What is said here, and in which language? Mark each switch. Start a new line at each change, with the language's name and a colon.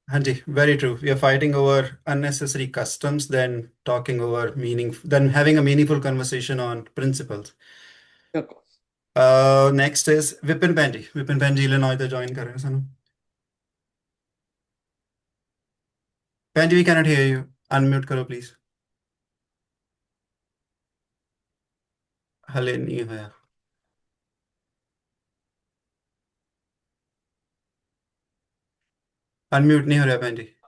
English: ਹਾਂਜੀ, very true. We are fighting over unnecessary customs than talking over than having a meaningful conversation on principles.
Punjabi: ਬਿਲਕੁਲ।
English: Next is Vipin Panji.
Punjabi: Vipin Panji Illinois ਤੋਂ join ਕਰ ਰਹੇ ਹੋ ਸਾਨੂੰ।
English: Panji, we cannot hear you. Unmute ਕਰੋ please.
Punjabi: ਹਲੇ ਨਹੀਂ ਹੋਇਆ। ਅਨਮਿਊਟ ਨਹੀਂ ਹੋ ਰਿਹਾ ਭੈਣ ਜੀ।